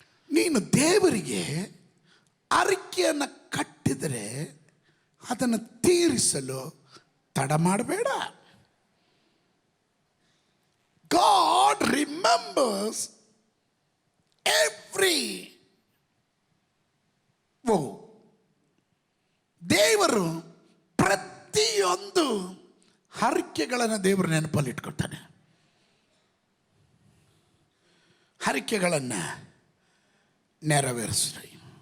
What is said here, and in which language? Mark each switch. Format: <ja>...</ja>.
<kn>ನೀನು ದೇವರಿಗೆ ಅರಿಕೆಯನ್ನು ಕಟ್ಟಿದರೆ ಅದನ್ನು ತೀರಿಸಲು ತಡ ಮಾಡಬೇಡ.</kn> <en>God remembers every vow.</en> <kn>ದೇವರು ಪ್ರತಿಯೊಂದು ಹರಕೆಗಳನ್ನು ದೇವರು ನೆನಪಲ್ಲಿ ಇಟ್ಕೊಳ್ತಾನೆ. ಹರಕೆಗಳನ್ನು ನೆರವೇರಿಸ್ರಿ.</kn>